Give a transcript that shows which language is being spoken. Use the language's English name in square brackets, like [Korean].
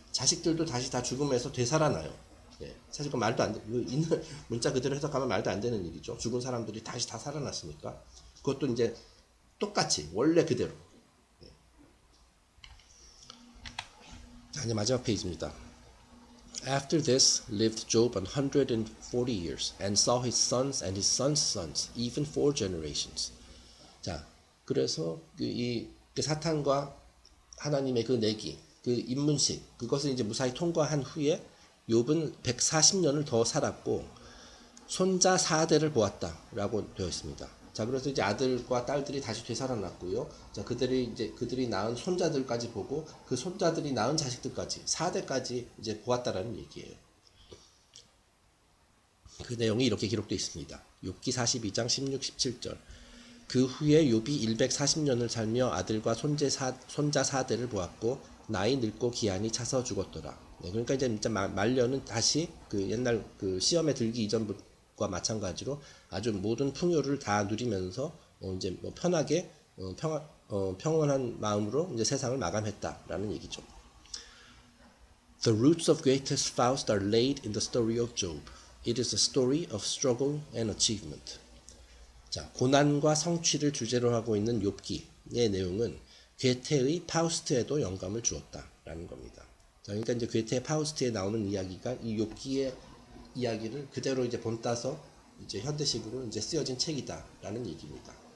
[Korean] 자식들도 다시 다 죽음에서 되살아나요. 예, 사실 그 말도 안 돼. 있는 문자 그대로 해석하면 말도 안 되는 일이죠. 죽은 사람들이 다시 다 살아났으니까. 그것도 이제 똑같이 원래 그대로. 예. 자, 이제 마지막 페이지입니다. [English] After this lived Job 140 years and saw his sons and his sons' sons, even 4 generations. [Korean] 자, 그래서 그 사탄과 하나님의 그 내기, 그 입문식, 그것을 이제 무사히 통과한 후에 욥은 140년을 더 살았고 손자 4대를 보았다라고 되어 있습니다. 자, 그래서 이제 아들과 딸들이 다시 되살아났고요. 자, 그들이 낳은 손자들까지 보고 그 손자들이 낳은 자식들까지 4대까지 이제 보았다라는 얘기예요. 그 내용이 이렇게 기록되어 있습니다. 욥기 42장 16, 17절. 그 후에 욥이 140년을 살며 아들과 손자 4대를 보았고 나이 늙고 기한이 차서 죽었더라. 네, 그러니까 이제 진짜 말년은 다시 그 옛날 그 시험에 들기 이전과 마찬가지로 아주 모든 풍요를 다 누리면서 이제 뭐 편하게 평온한 마음으로 이제 세상을 마감했다라는 얘기죠. [English] The roots of greatest faust are laid in the story of Job. It is a story of struggle and achievement. [Korean] 자, 고난과 성취를 주제로 하고 있는 욥기의 내용은 괴테의 파우스트에도 영감을 주었다라는 겁니다. 자, 그러니까 이제 괴테의 파우스트에 나오는 이야기가 이 욥기의 이야기를 그대로 이제 본따서 이제 현대식으로 이제 쓰여진 책이다라는 얘기입니다.